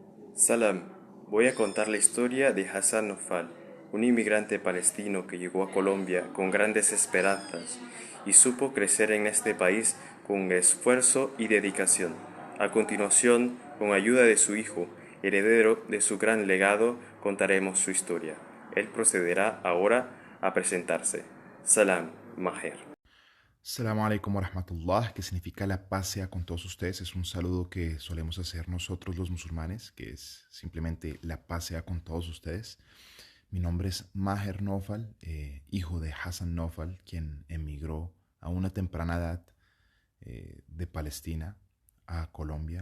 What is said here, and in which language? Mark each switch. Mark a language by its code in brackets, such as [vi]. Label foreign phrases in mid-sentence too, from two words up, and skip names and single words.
[es] Salam, voy a contar la historia de Hassan Nofal, un inmigrante palestino que llegó a Colombia con grandes esperanzas y supo crecer en este país con esfuerzo y dedicación. A continuación, con ayuda de su hijo, heredero de su gran legado, contaremos su historia. Él procederá ahora a presentarse. Salam, Maher. [ar] السلام عليكم ورحمة الله, [es] que significa la paz sea con todos ustedes. Es un saludo que solemos hacer nosotros los musulmanes, que es simplemente la paz sea con todos ustedes. Mi nombre es Maher Nofal, hijo de Hassan Nofal, quien emigró a una temprana edad de Palestina a Colombia.